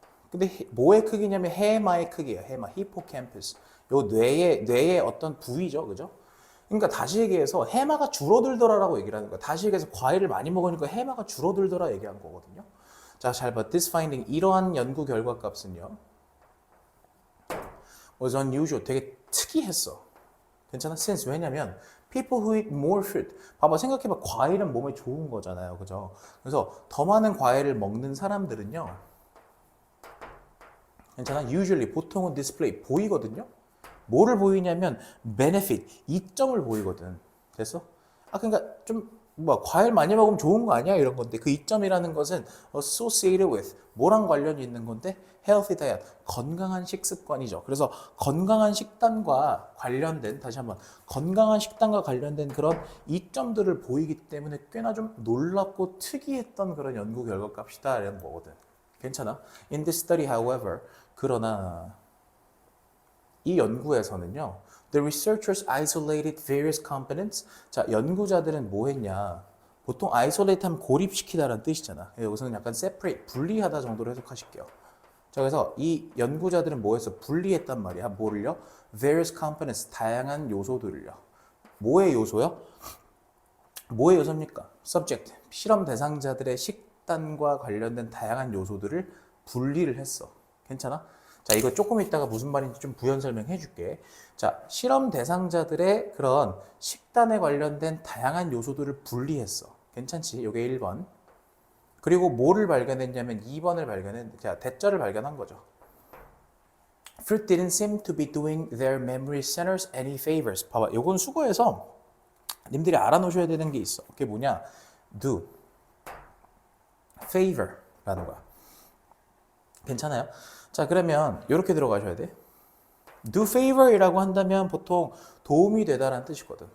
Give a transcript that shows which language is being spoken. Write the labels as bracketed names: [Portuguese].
[Korean] 근데 뭐의 크기냐면 해마의 크기예요. 해마, 히포캠퍼스. 요 뇌의 어떤 부위죠, 그죠? 그러니까 다시 얘기해서 해마가 줄어들더라라고 얘기를 하는 거야. 다시 얘기해서 과일을 많이 먹으니까 해마가 줄어들더라 얘기한 거거든요. 자, 잘 봐. [English] This finding [Korean] 이러한 연구 결과 값은요. [English] was unusual. [Korean] 되게 특이했어. 괜찮아? [English] Since [Korean] 왜냐면 [English] people who eat more fruit. [Korean] 봐봐, 생각해봐. 과일은 몸에 좋은 거잖아요, 그죠? 그래서 더 많은 과일을 먹는 사람들은요. 괜찮아? Usually 보통은 display 보이거든요. 뭐를 보이냐면 benefit 이점을 보이거든. 됐어? 아 그러니까 좀 뭐 과일 많이 먹으면 좋은 거 아니야 이런 건데 그 이점이라는 것은 [English] associated with [Korean] 뭐랑 관련이 있는 건데 [English] healthy diet [Korean] 건강한 식습관이죠. 그래서 건강한 식단과 관련된 다시 한번 건강한 식단과 관련된 그런 이점들을 보이기 때문에 꽤나 좀 놀랍고 특이했던 그런 연구 결과 값이다 이런 거거든. 괜찮아? [English] In this study, however, [Korean] 그러나 이 연구에서는요, [English] the researchers isolated various components. [Korean] 자, 연구자들은 뭐 했냐? 보통 isolate 하면 고립시키다라는 뜻이잖아. 여기서는 약간 separate, 분리하다 정도로 해석하실게요. 자, 그래서 이 연구자들은 뭐 했어? 분리했단 말이야. 뭐를요? [English] various components, [Korean] 다양한 요소들을요. 뭐의 요소요? 뭐의 요소입니까? subject, 실험 대상자들의 식단과 관련된 다양한 요소들을 분리를 했어. 괜찮아? 자, 이거 조금 이따가 무슨 말인지 좀 부연 설명해 줄게. 자, 실험 대상자들의 그런 식단에 관련된 다양한 요소들을 분리했어. 괜찮지? 요게 1번. 그리고 뭐를 발견했냐면 2번을 자, 대절을 발견한 거죠. [English] Fruit didn't seem to be doing their memory centers any favors. [Korean] 봐봐, 요건 수거해서 님들이 알아놓으셔야 되는 게 있어. 그게 뭐냐? Do, favor라는 거야. 괜찮아요? 자, 그러면 이렇게 들어가셔야 돼. Do favor이라고 한다면 보통 도움이 되다라는 뜻이거든.